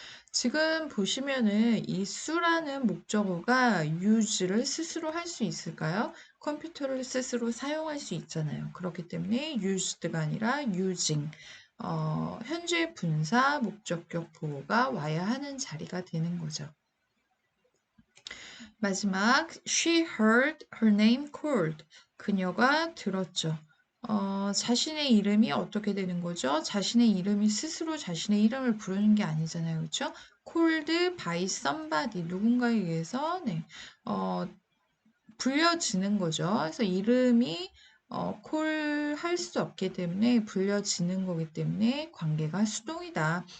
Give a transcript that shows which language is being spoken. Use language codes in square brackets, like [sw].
[ko] 지금 보시면은 이 수라는 목적어가 use를 스스로 할 수 있을까요? 컴퓨터를 스스로 사용할 수 있잖아요. 그렇기 때문에 used가 아니라 using. 현재 분사 목적격 보호가 와야 하는 자리가 되는 거죠. 마지막, [en] she heard her name called. [ko] 그녀가 들었죠. 자신의 이름이 어떻게 되는 거죠? 자신의 이름이 스스로 자신의 이름을 부르는 게 아니잖아요. 그렇죠? [en] called by somebody. [ko] 누군가에 의해서 불려지는 거죠. 그래서 이름이 콜할 수 없기 때문에 불려지는 거기 때문에 관계가 수동이다.